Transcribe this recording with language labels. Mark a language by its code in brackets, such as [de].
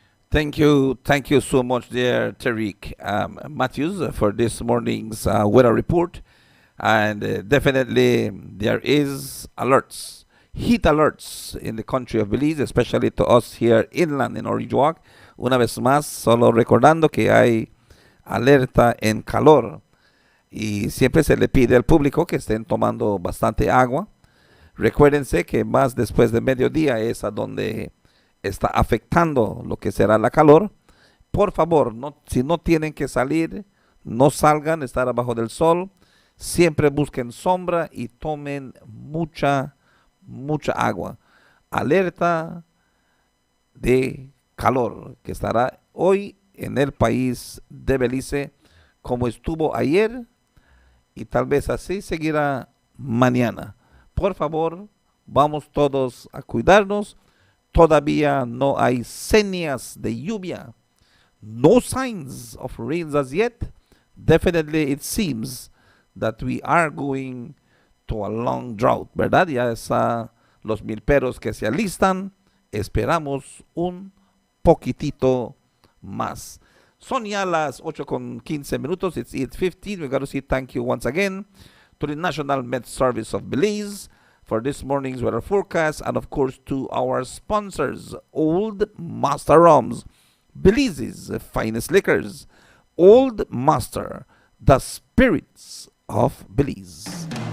[en] Thank you so much, there, Tariq Matthews, for this morning's weather report. And definitely there is alerts heat alerts in the country of Belize, especially to us here inland in Orijuac. [es] Una vez más, solo recordando que hay alerta en calor y siempre se le pide al público que estén tomando bastante agua. Recuérdense que más después de mediodía es a donde está afectando lo que será la calor. Por favor, si no tienen que salir, no salgan, estar abajo del sol. Siempre busquen sombra y tomen mucha agua. Alerta de calor que estará hoy en el país de Belice, como estuvo ayer, y tal vez así seguirá mañana. Por favor, vamos todos a cuidarnos. Todavía no hay señas de lluvia. [en] No signs of rains as yet. Definitely it seems that we are going to a long drought, ¿verdad? [es] Ya está los milperos que se alistan. Esperamos un poquitito más. Son ya las 8:15. [en] It's 8:15. We got to say thank you once again to the National Med Service of Belize for this morning's weather forecast, and of course to our sponsors, Old Master Rums, Belize's finest liquors. Old Master, the spirits of Belize.